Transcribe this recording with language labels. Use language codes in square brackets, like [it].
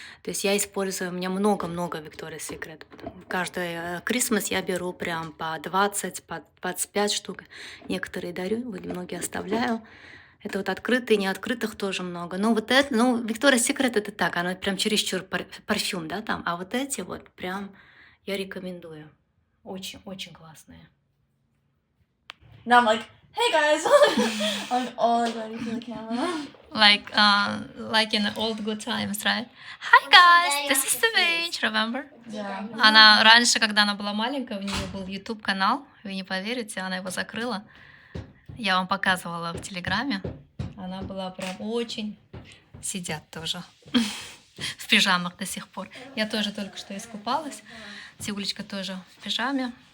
[ru] То есть я использую, у меня много-много Victoria's Secret. Каждый Christmas я беру прям по 20, по 25 штук. Некоторые дарю, вот многие оставляю. Это вот открытые, неоткрытых тоже много. Но вот это, ну, Victoria's Secret это так, оно прям чересчур парфюм, да, там. А вот эти вот прям я рекомендую. Очень классные. [en] Now I'm like, hey guys, I'm all ready for the camera. Like in the old good times, right? Hi guys, this is Севинч, remember? Yeah. [ru] Она раньше, когда она была маленькая, у нее был YouTube канал, вы не поверите, она его закрыла. Я вам показывала в Телеграме. Она была прям очень... Сидят тоже в пижамах до сих пор. Я тоже только что искупалась. Тигулечка тоже в пижаме.